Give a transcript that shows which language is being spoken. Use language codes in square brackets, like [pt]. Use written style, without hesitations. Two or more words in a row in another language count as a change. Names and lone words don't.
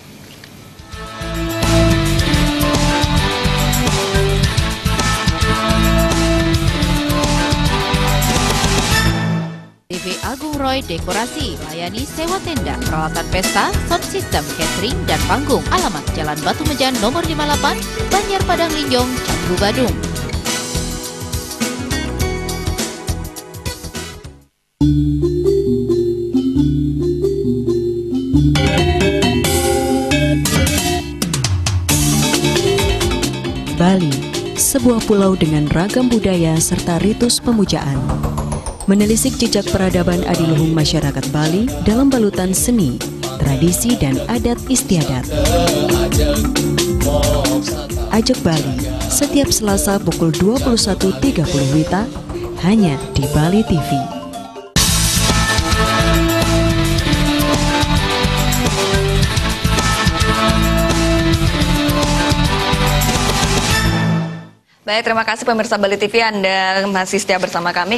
[id] TV Agung Roy Dekorasi melayani sewa tenda, peralatan pesta, [en] sound system, [id] catering, dan panggung. Alamat Jalan Batu Mejan nomor 58, Banjar Padang Linjong, Canggu, Badung. Bali, sebuah pulau dengan ragam budaya serta ritus pemujaan. Menelisik jejak peradaban adiluhung masyarakat Bali dalam balutan seni, tradisi, dan adat istiadat. Ajak Bali, setiap Selasa pukul 21.30 WITA, hanya di Bali TV. Baik, terima kasih pemirsa Bali TV, Anda masih setia bersama kami.